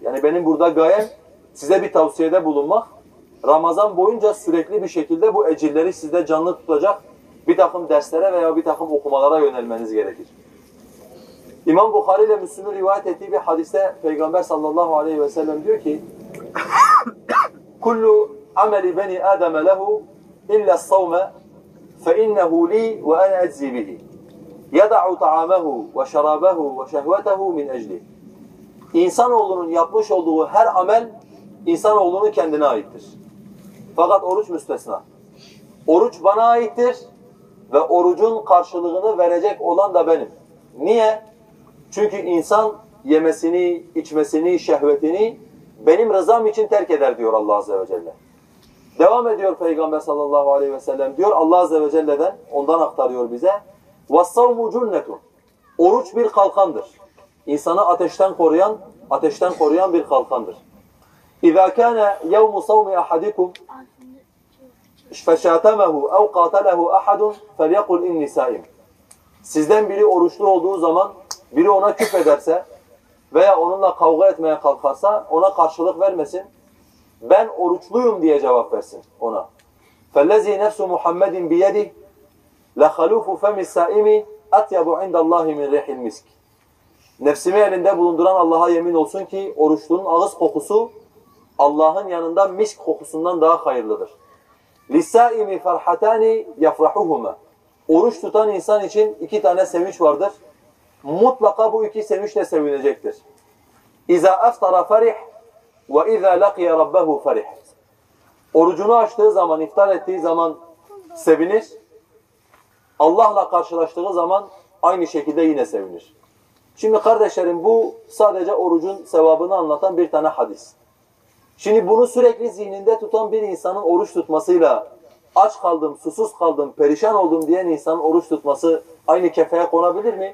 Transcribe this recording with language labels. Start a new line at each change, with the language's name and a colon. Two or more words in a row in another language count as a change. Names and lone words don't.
Turkish: Yani benim burada gayem size bir tavsiyede bulunmak. Ramazan boyunca sürekli bir şekilde bu ecirleri sizde canlı tutacak bir takım derslere veya bir takım okumalara yönelmeniz gerekir. İmam Bukhari ile Müslüm'ün rivayet ettiği bir hadiste Peygamber
Arabic: صلى الله عليه وسلم
Turkish: diyor ki
Arabic: كل عمل بني آدم له إلا الصوم فَاِنَّهُ لِي وَاَنَا اَجْزِي بِهِ يَدَعُ طَعَامَهُ وَشَرَابَهُ وَشَهْوَتَهُ مِنْ اَجْلِهِ.
Turkish: İnsanoğlunun yapmış olduğu her amel insanoğlunun kendine aittir. Fakat oruç müstesna. Oruç bana aittir ve orucun karşılığını verecek olan da benim. Niye? Çünkü insan yemesini, içmesini, şehvetini benim rızam için terk eder diyor Allah
Arabic: عز وجل.
Turkish: Devam ediyor Peygamber
Arabic: صلى الله عليه وسلم
Turkish: diyor Allah
Arabic: عز وجل'den,
Turkish: ondan aktarıyor bize.
Arabic: وَالصَّوْمُ جُنَّةٌ.
Turkish: Oruç bir kalkandır. İnsanı ateşten koruyan bir kalkandır.
Arabic: اِذَا كَانَ يَوْمُ صَوْمِ أَحَدِكُمْ فَشَاتَمَهُ اَوْ قَاتَلَهُ أَحَدٌ فَلْيَقُلْ اِنِّ سَائِمٌ.
Turkish: Sizden biri oruçlu olduğu zaman biri ona küfrederse veya onunla kavga etmeye kalkarsa ona karşılık vermesin. Ben oruçluyum diye cevap versin ona.
Arabic: فَالَّذ۪ي نَفْسُ مُحَمَّدٍ بِيَدِهِ لَخَلُوفُ فَمِ السَّائِمِ اَطْيَبُ عِنْدَ اللّٰهِ مِنْ رِيحِ الْمِسْكِ.
Turkish: Nefsimi elinde bulunduran Allah'a yemin olsun ki oruçlunun ağız kokusu Allah'ın yanında misk kokusundan daha hayırlıdır.
Arabic: لِسَّائِمِ فَرْحَتَانِ يَفْرَحُهُمَا.
Turkish: Oruç tutan insan için iki tane sevinç vardır. Mutlaka bu iki sevinçle sevinecektir.
Arabic: اِذَا اَفْطَرَ فَرِحْ وَاِذَا لَقِيَ رَبَّهُ فَرِحْ.
Turkish: Orucunu açtığı zaman, iftar ettiği zaman sevinir. Allah'la karşılaştığı zaman aynı şekilde yine sevinir. Şimdi kardeşlerim bu sadece orucun sevabını anlatan bir tane hadis. Şimdi bunu sürekli zihninde tutan bir insanın oruç tutmasıyla aç kaldım, susuz kaldım, perişan oldum diyen insanın oruç tutması aynı kefeye konabilir mi?